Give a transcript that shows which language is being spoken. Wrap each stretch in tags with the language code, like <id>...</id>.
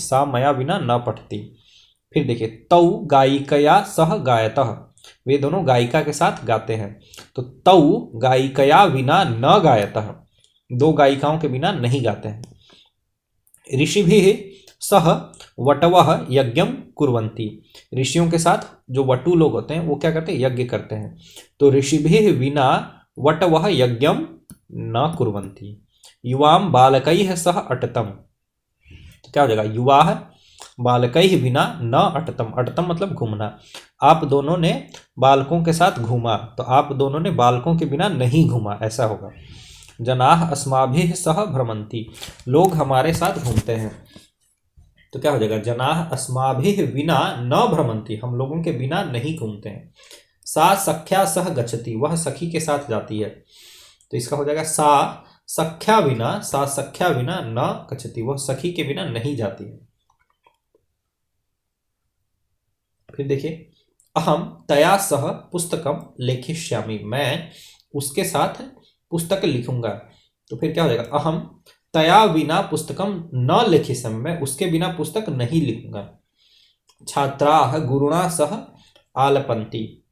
<sa>सा मया बिना न पठति।</sa> <hi>फिर देखिए,</hi> <sa>तौ गायिकया सह गायतः।</sa> <hi>वे दोनों गायिका के साथ गाते हैं, तो</hi> <sa>तौ गायिकया बिना न गायतः।</sa> <hi>दो गायिकाओं के बिना नहीं गाते हैं।</hi> <sa>ऋषिभिः सह वटवः यज्ञम कुर्वन्ति।</sa> <hi>ऋषियों के साथ जो वटु लोग होते हैं वो क्या करते हैं, यज्ञ करते हैं।</hi> <sa>तो ऋषिभिः विना वटवः यज्ञम न कुर्वन्ति। युवाम बालकैः सह अटतम।</sa> <hi>तो क्या हो जाएगा,</hi> <sa>युवा बालकैः बिना न अटतम। अटतम मतलब घूमना।</sa> <hi>आप दोनों ने बालकों के साथ घूमा, तो आप दोनों ने बालकों के बिना नहीं घूमा, ऐसा होगा।</hi> <sa>जनाः अस्माभिः सह भ्रमन्ति।</sa> <hi>लोग हमारे साथ घूमते हैं, तो क्या हो जाएगा,</hi> <sa>जनाः अस्माभिः विना न भ्रमन्ति।</sa> <hi>हम लोगों के बिना नहीं घूमते हैं।</hi> <sa>सा सख्या सह गच्छति।</sa> <hi>वह सखी के साथ जाती है, तो इसका हो जाएगा</hi> <sa>सा सख्या बिना न गच्छति।</sa> <hi>वह सखी के बिना नहीं जाती है। फिर देखिए,</hi> <sa>अहम तया सह पुस्तकम लेखिष्यामि।</sa> <hi>मैं उसके साथ पुस्तक लिखूंगा। तो फिर क्या हो जाएगा,</hi> <sa>अहम तया बिना पुस्तकम न लेखिष्यामि।</sa> <hi>मैं उसके बिना पुस्तक नहीं लिखूंगा।</hi> <sa>छात्राः गुरुणा सह आलपन्ति।</sa>